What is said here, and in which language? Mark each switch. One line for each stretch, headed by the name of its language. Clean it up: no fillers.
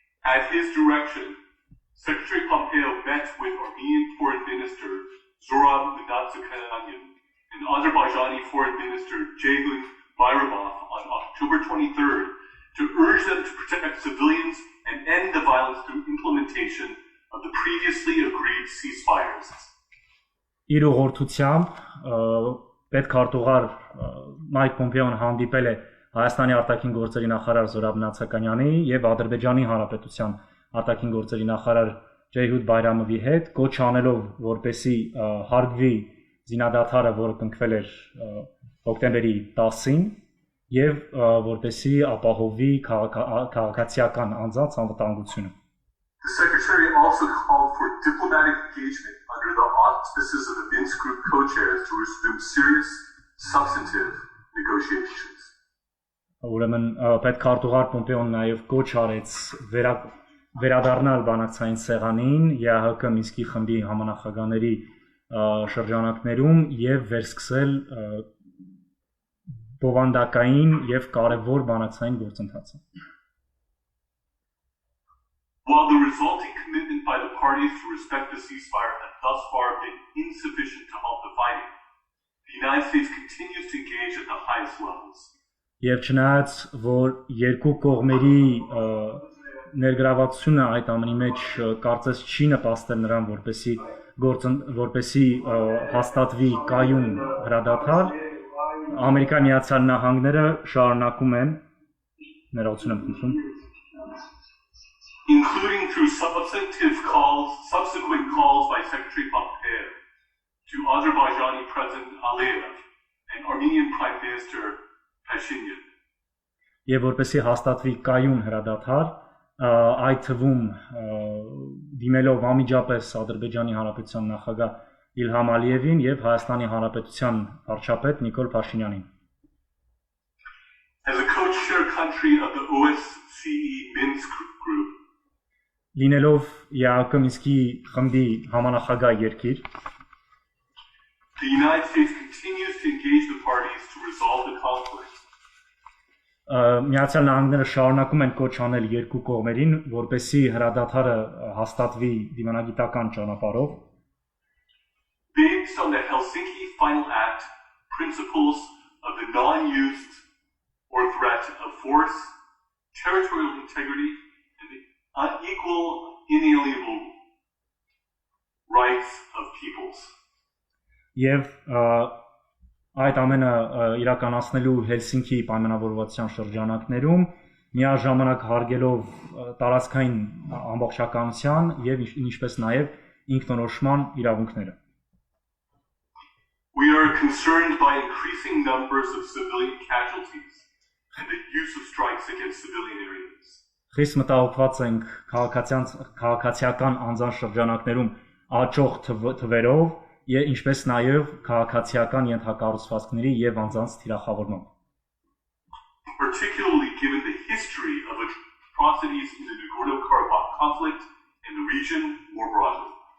English: At his direction, Secretary Pompeo met with Armenian Foreign Minister Zoran Mnatsakanyan and Azerbaijani Foreign Minister Ceyhun Bayramov on October 23rd to urge them to protect civilians and end the violence through implementation of the previously agreed ceasefires.
Armenian: Իր ուղղորդությամբ պետքարտուղար Մայք Պոմպեոն հանդիպել է Հայաստանի արտաքին գործերի նախարար Զորաբ Նացականյանի եւ Ադրբեջանի Հանրապետության արտաքին գործերի նախարար Ceyhun Bayramovի հետ, կոչ անելով, որպեսի հարգվի զինադադարը, որը կնքվել էր հոկտեմբերի 10-ին, եւ որպեսի ապահովի քաղաքացիական անձանց անվտանգությունը։
English: The Secretary also called for diplomatic engagement under the auspices of the Minsk Group co-chairs to resume serious, substantive negotiations.
Armenian: Ուրեմն պետքարտուղար Պոմպեոն նաև կոչ արեց վերադառնալ բանակցային սեղանին ԵԱՀԿ Մինսկի խմբի համանախագահների շրջանակներում եւ վերսկսել բովանդակային եւ կարեւոր բանակցային գործընթացը։
English: While the resulting commitment by the parties to respect the ceasefire has thus far been insufficient to halt the fighting, the United States continues to engage at the highest levels.
Armenian: Եվ չնայած որ երկու կողմերի ներգրավվածությունը այդ ամենի մեջ կարծես չի նպաստել նրան որպեսի հաստատվի կայուն հրադադար, Ամերիկայի Միացյալ Նահանգները շարունակում են ներողություն եմ խնդրում
English: including through subsequent calls by Secretary Pompeo to Azerbaijani President Aliyev and Armenian Prime Minister Pashinyan.
Armenian: Եվ որպեսզի հաստատվի կայուն հրադադար, այդ թվում դիմելով անմիջապես Ադրբեջանի Հանրապետության նախագահ Իլհամ Ալիևին եւ Հայաստանի Հանրապետության վարչապետ Նիկոլ Փաշինյանին։
English: As a co-chair country of the OSCE Minsk group,
Armenian: լինելով ԵԱՀԿ Մինսկի խմբի համանախագահ երկիր,
English: the United States continues to engage the parties to resolve the conflict.
Armenian: Միացյալ Նահանգները շարունակում են կոչ անել երկու կողմերին, որպեսզի հրադադարը հաստատվի դիվանագիտական ճանապարհով,
English: based on the Helsinki Final Act principles of the non-use or threat of force, territorial integrity, and the unequal, inalienable rights of peoples.
Armenian: Եվ այդ ամենը իրականացնելու Հելսինկի պայմանավորվածության շրջանակներում միաժամանակ հարգելով տարածքային ամբողջականության եւ ինչպես նաեւ ինքնորոշման իրավունքները։
English: We are concerned by increasing numbers of civilian casualties and the use of strikes against civilian areas.
Armenian: Խիստ մտահոգված ենք քաղաքացիական անձանց շրջանակներում աճող թվերով եւ ինչպես նաեւ քաղաքացիական ենթակառուցվածքների եւ անձանց թիրախավորմամբ։
English: Particularly given the history of atrocities in the Nagorno-Karabakh conflict and the region more broadly.